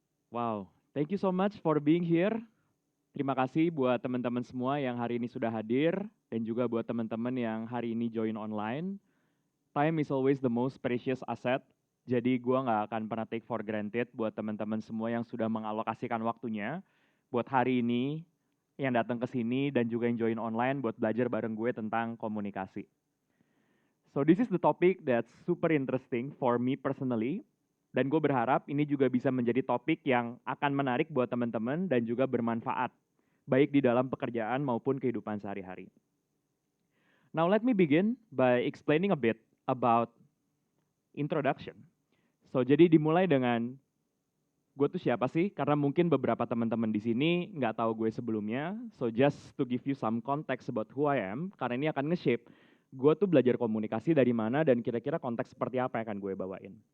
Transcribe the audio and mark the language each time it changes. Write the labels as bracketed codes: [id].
[en] Wow, thank you so much for being here. [id] Terima kasih buat teman-teman semua yang hari ini sudah hadir dan juga buat teman-teman yang hari ini join online. [en] Time is always the most precious asset. [id] Jadi gua nggak akan pernah [en] take for granted [id] buat teman-teman semua yang sudah mengalokasikan waktunya buat hari ini yang datang ke sini dan juga yang join online buat belajar bareng gue tentang komunikasi. [en] So this is the topic that's super interesting for me personally. [id] Dan gue berharap ini juga bisa menjadi topik yang akan menarik buat teman-teman dan juga bermanfaat, baik di dalam pekerjaan maupun kehidupan sehari-hari. [en] Now let me begin by explaining a bit about introduction. [id] So jadi dimulai dengan gue tuh siapa sih? Karena mungkin beberapa teman-teman di sini nggak tahu gue sebelumnya. [en] So just to give you some context about who I am, [id] karena ini akan nge-shape gue tuh belajar komunikasi dari mana dan kira-kira konteks seperti apa yang akan gue bawain.